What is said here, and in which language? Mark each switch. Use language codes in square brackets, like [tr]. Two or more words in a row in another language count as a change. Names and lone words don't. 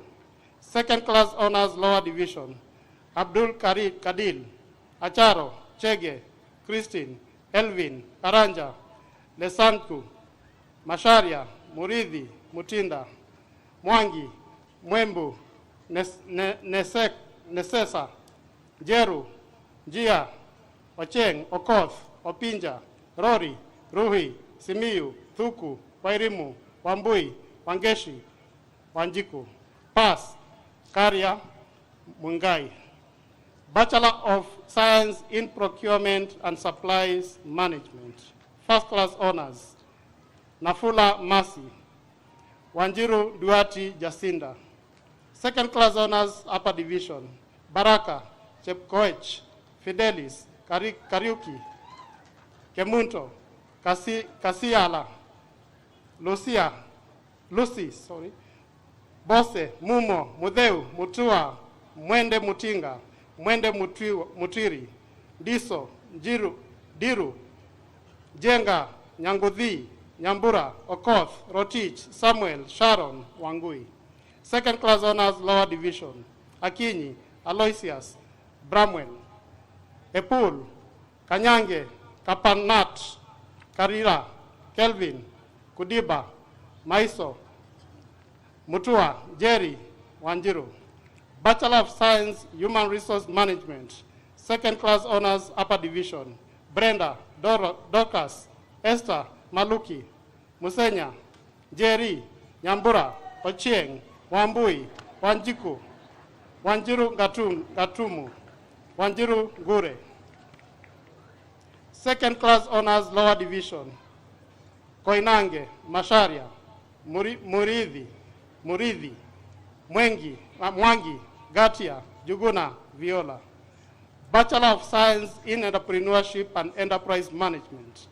[en] Second Class Honors, Lower Division, Abdul Kadil, Acharo, Chege, Christine, Elvin, Karanja, Lesanku, Masharia, Muridhi, Mutinda, Mwangi, Mwembu, Nesesa, Jeru, Jia, Ocheng, Okoth, Opinja, Rori, Ruhi, Simiyu, Thuku, Wairimu, Wambui, Wangeshi, Wanjiku. Pass, Karia, Mungai. Bachelor of Science in Procurement and Supplies Management. First class honors, Nafula Masi, Wanjiru Duati Jacinda. Second class honors, upper division, Baraka, Chepkoech, Fidelis, Kariuki, Kemunto, Kasiala, Lucy, Bose, Mumo, Mudeu, Mutua, Mwende Mutinga, Mwende Mutiri, Diso, Diru, Jenga, Nyangudhi, Nyambura, Okoth, Rotich, Samuel, Sharon, Wangui. Second class honors, lower division, Akinyi, Aloysius, Bramwell, Epul, Kanyange, Kapanat, Karira, Kelvin, Kudiba, Maiso, Mutua, Jerry, Wanjiru. Bachelor of Science, Human Resource Management. Second class honors, upper division, Brenda, Dorcas, Esther, Maluki, Musenya, Jerry, Nyambura, Ochieng, Wambui, Wanjiku, Wanjiru Gatumu, Wanjiru Gure. Second class honors, lower division, Koinange, Masharia, Muridhi, Mwangi, Gatia, Juguna, Viola. Bachelor of Science in Entrepreneurship and Enterprise Management.